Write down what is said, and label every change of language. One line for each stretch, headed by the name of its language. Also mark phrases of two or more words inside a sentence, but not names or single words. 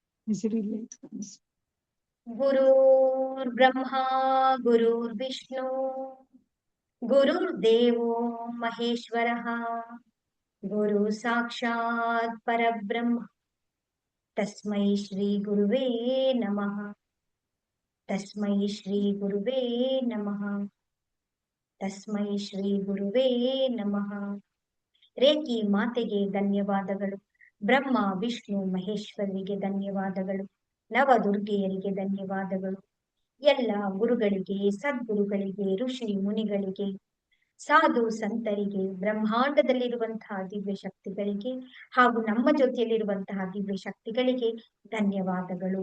Sanskrit: ಗುರುರ್ಬ್ರಹ್ಮ ಗುರುರ್ವಿಷ್ಣು ಗುರುರ್ದೇವೋ ಮಹೇಶ್ವರಃ ಗುರು ಸಾಕ್ಷಾತ್ ಪರಬ್ರಹ್ಮ ತಸ್ಮೈ ಶ್ರೀ ಗುರುವೇ ನಮಃ. ತಸ್ಮೈ ಶ್ರೀ ಗುರುವೇ ನಮಃ. ತಸ್ಮೈ ಶ್ರೀ ಗುರುವೇ ನಮಃ.
Kannada: ರೇಖಿ ಮಾತೆಗೆ ಧನ್ಯವಾದಗಳು. ಬ್ರಹ್ಮ ವಿಷ್ಣು ಮಹೇಶ್ವರಿಗೆ ಧನ್ಯವಾದಗಳು. ನವದುರ್ಗೆಯರಿಗೆ ಧನ್ಯವಾದಗಳು. ಎಲ್ಲ ಗುರುಗಳಿಗೆ, ಸದ್ಗುರುಗಳಿಗೆ, ಋಷಿ ಮುನಿಗಳಿಗೆ, ಸಾಧು ಸಂತರಿಗೆ, ಬ್ರಹ್ಮಾಂಡದಲ್ಲಿರುವಂತಹ ದಿವ್ಯ ಶಕ್ತಿಗಳಿಗೆ ಹಾಗೂ ನಮ್ಮ ಜೊತೆಯಲ್ಲಿರುವಂತಹ ದಿವ್ಯ ಶಕ್ತಿಗಳಿಗೆ ಧನ್ಯವಾದಗಳು.